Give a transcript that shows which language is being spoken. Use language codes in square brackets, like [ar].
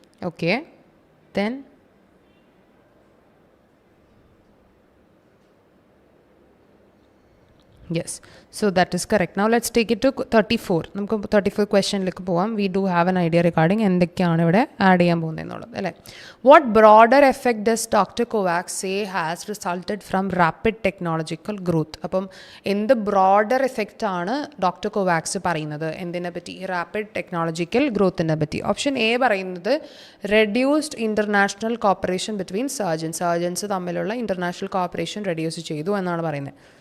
[en] Okay, then yes, so that is correct. Now let's take it to 34. [ml] നമുക്ക് 34 ക്വസ്റ്റ്യനിലേക്ക് പോവാം. [en] We do have an idea regarding [ml] എന്തൊക്കെയാണ് ഇവിടെ add ചെയ്യാൻ പോകുന്നത് എന്നുള്ളത് അല്ലേ. [en] What broader effect does Dr. Kovacs say has resulted from rapid technological growth? [ml] അപ്പം എന്ത് ബ്രോഡർ എഫക്റ്റ് ആണ് ഡോക്ടർ കൊവാക്സ് പറയുന്നത് എന്തിനെ പറ്റി? റാപ്പിഡ് ടെക്നോളജിക്കൽ ഗ്രോത്തിനെ പറ്റി. ഓപ്ഷൻ എ പറയുന്നത് [en] reduced international cooperation between surgeons [ml] തമ്മിലുള്ള ഇൻ്റർനാഷണൽ കോപ്പറേഷൻ റെഡ്യൂസ് ചെയ്തു എന്നാണ് പറയുന്നത്.